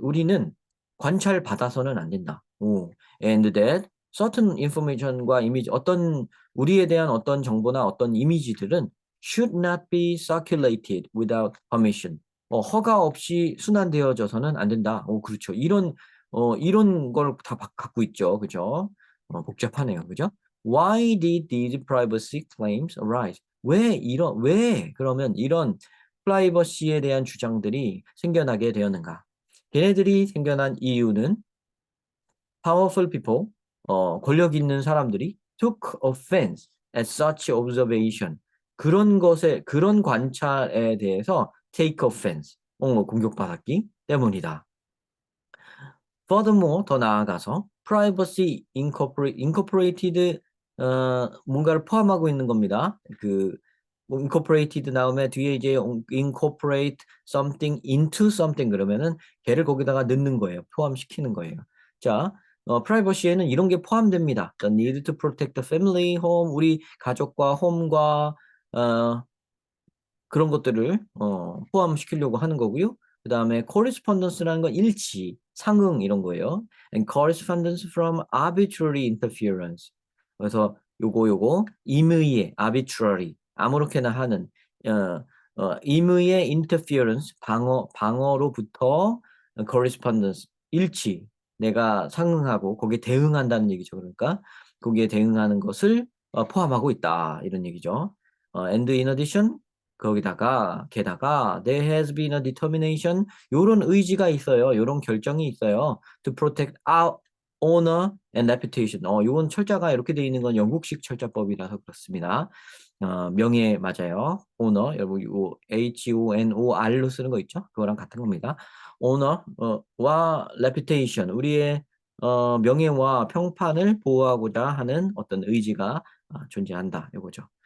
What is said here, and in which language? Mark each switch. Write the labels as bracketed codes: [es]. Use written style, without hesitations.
[ko] 우리는 관찰받아서는 안 된다. 오. [en] And that certain information과 이미지, [ko] 어떤 우리에 대한 어떤 정보나 어떤 이미지들은 [en] should not be circulated without permission. [ko] 허가 없이 순환되어져서는 안 된다. 그렇죠. 이런 걸 다 갖고 있죠. 그죠? 복잡하네요. 그죠? [en] Why did these privacy claims arise? [ko] 왜 그러면 이런 프라이버시에 대한 주장들이 생겨나게 되었는가? 걔네들이 생겨난 이유는 [en] powerful people, [ko] 권력 있는 사람들이 [en] took offense at such observation. [ko] 그런 관찰에 대해서 take offense, 공격받았기 때문이다. Furthermore, 더 나아가서 [en] privacy incorporated [ko] 뭔가를 포함하고 있는 겁니다. 뭐 incorporated 나오면 뒤에 이제 incorporate something into something 그러면은 걔를 거기다가 넣는 거예요. 포함시키는 거예요. 자, privacy에는 이런 게 포함됩니다. [en] The need to protect the family, home, [ko] 우리 가족과 홈과 그런 것들을 포함시키려고 하는 거고요. 그 다음에 correspondence라는 건 일치, 상응 이런 거예요. [en] And correspondence from arbitrary interference. [ko] 그래서 요거 임의의 arbitrary 아무렇게나 하는 임의의 interference 방어로부터 correspondence 일치 내가 상응하고 거기에 대응한다는 얘기죠. 그러니까 거기에 대응하는 것을 포함하고 있다 이런 얘기죠. [en] And in addition [ko] 게다가 [en] there has been a determination [ko] 요런 의지가 있어요. 요런 결정이 있어요. [en] To protect our honor and reputation. [ko] 요건 철자가 이렇게 되어 있는 건 영국식 철자법이라서 그렇습니다. 명예 맞아요. honor 여러분 요 HONOR로 쓰는 거 있죠? 그거랑 같은 겁니다. honor 와 reputation 우리의 명예와 평판을 보호하고자 하는 어떤 의지가 존재한다. 요거죠.